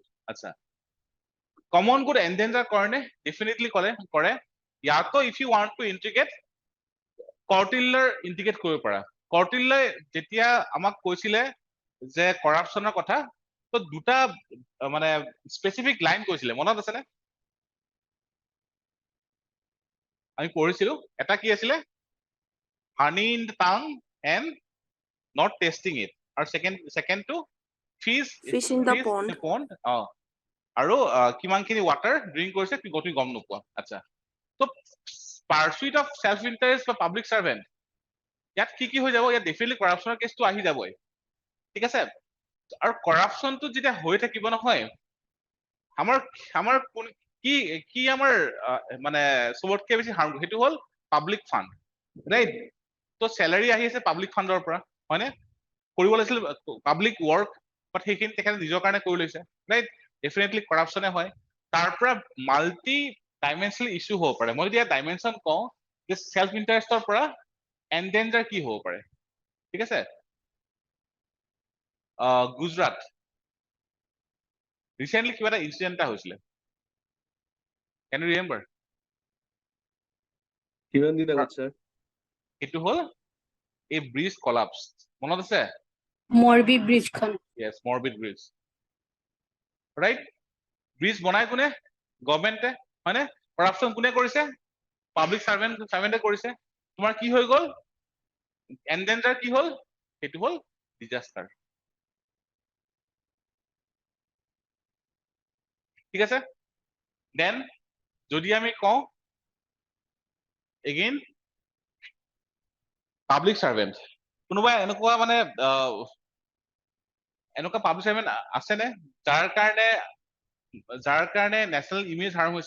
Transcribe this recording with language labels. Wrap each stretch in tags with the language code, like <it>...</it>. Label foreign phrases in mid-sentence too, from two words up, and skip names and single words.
<as>আচ্ছা</as> <en>common good endanger</en> <as>কাৰণে definitely কৰে ইয়াতো</as> <en>if you want to integrate</en> <as>কৰ্টিল্লাৰ ইন্টিগ্ৰেট কৰিব পাৰা কৰ্টিল্লাই যেতিয়া আমাক কৈছিলে যে কৰাপচনৰ কথা তো দুটা মানে</as> <en>specific line</en> <as>কৈছিলে মনত আছে নে আমি পঢ়িছিলো এটা কি আছিলে</as> <en>honey in the tongue and not tasting it</en> <as>আৰু</as> <en>second to Fish in the pond.</en> <as>আৰু কিমানখিনি</as> <en>water drink</en> <as>কৰিছে তুমি গম নোপোৱা আচ্ছা তো</as> <en>pursuit of self interest</en> <as>বা</as> <en>public servant</en> <as>ইয়াত কি হৈ যাব ইয়াত ডেফিনেটলি কৰাপচনৰ কেছটো আহি যাবই ঠিক আছে আৰু কৰাপচনটো যেতিয়া হৈ থাকিব নহয় আমাৰ কি আমাৰ মানে সবতকে বেছি হাৰ্ম সেইটো হল</as> <en>public fund right</en> <as>তো স্যালাৰি আহি আছে পাব্লিক ফান্ডৰ পৰা হয়নে কৰিব লাগিছিল</as> <en>public work but</en> <as>সেইখিনি তেখেতে নিজৰ কাৰণে কৰি লৈছে</as> <en>right definitely</en> <as>কৰাপচনে হয় তাৰ পৰা</as> <en>multi dimensional issue</en> <as>হ'ব পাৰে মই যদি ডাইমেনশন কওঁ যে সেলফ ইন্টাৰেষ্টৰ পৰা এন্ডেঞ্জাৰ কি হ'ব পাৰে ঠিক আছে গুজৰাট ৰিসেন্টলি কিবা এটা ইনসিডেন্ট এটা হৈছিলে</as> <en>can you remember</en> <as>কিমান দিন আগত স্যাৰ এইটো হল এই</as> <en>bridge collapse</en> <as>মনত আছে Morbi Bridge Khan.</as> <en>yes morbid bridge right</en> <as>ব্ৰিজ বনাই কোনে গভৰ্ণমেণ্টে হয়নে কৰাপচন কোনে কৰিছে পাব্লিক সার্ভেন্টে কৰিছে তোমাৰ কি হৈ গল এন্ডেঞ্জাৰ কি হল সেইটো হল ডিজাস্টাৰ ঠিক আছে দেন যদি আমি কওঁ</as> <en>again public servant</en> <as>কোনোবা এনেকুৱা মানে এনেকুৱা</as> <en>public servant</en> <as>আছে নে যাৰ কাৰণে</as> <en>national image harm</en> <as>হৈছে</as>